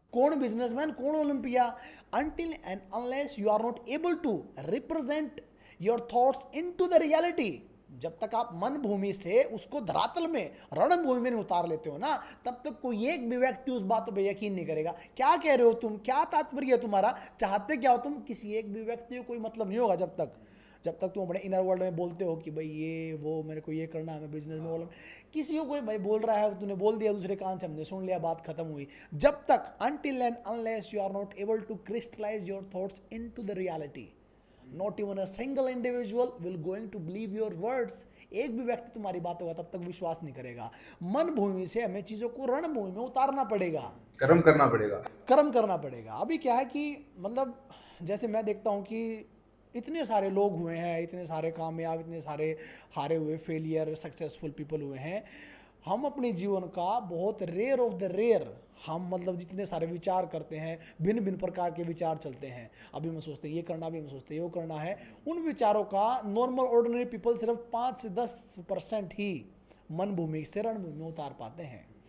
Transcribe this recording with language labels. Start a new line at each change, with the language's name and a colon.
Hindi: कौन बिजनेसमैन, कौन Olympia,
English: until and unless you are not able to represent your thoughts into the reality,
Hindi: जब तक आप मन भूमि से उसको धरातल में, रणभूमि में नहीं उतार लेते हो ना, तब तक कोई एक भी व्यक्ति उस बात पे यकीन नहीं करेगा। क्या कह रहे हो तुम, क्या तात्पर्य है तुम्हारा, चाहते क्या हो तुम, किसी एक भी व्यक्ति को कोई मतलब नहीं होगा जब तक तुम अपने इनर वर्ल्ड में बोलते हो कि भाई ये वो मेरे को ये करना है, मैं बिजनेस में बोलूँ, किसी को कोई भाई बोल रहा है, तूने बोल दिया दूसरे कान से, हमने सुन लिया, बात खत्म हुई। जब तक
English: until and unless you are not able to crystallize your thoughts into the reality, not even a single individual will going to believe your words,
Hindi: एक भी व्यक्ति तुम्हारी बात होगा तब तक विश्वास नहीं करेगा। मन भूमि से हमें चीज़ों को रणभूमि में उतारना पड़ेगा, कर्म करना पड़ेगा, कर्म करना पड़ेगा। अभी क्या है कि मतलब जैसे मैं देखता हूँ कि इतने सारे लोग हुए हैं, इतने सारे कामयाब, इतने सारे हारे हुए, फेलियर,
English: successful people
Hindi: हुए हैं। हम अपने जीवन का बहुत
English: rare of the rare,
Hindi: हम मतलब जितने सारे विचार करते हैं, भिन्न भिन्न प्रकार के विचार चलते हैं, अभी हम सोचते हैं ये करना, अभी हम सोचते हैं वो करना है, उन विचारों का
English: normal ordinary people
Hindi: सिर्फ 5 से 10% ही मन भूमि से रणभूमि में उतार पाते हैं।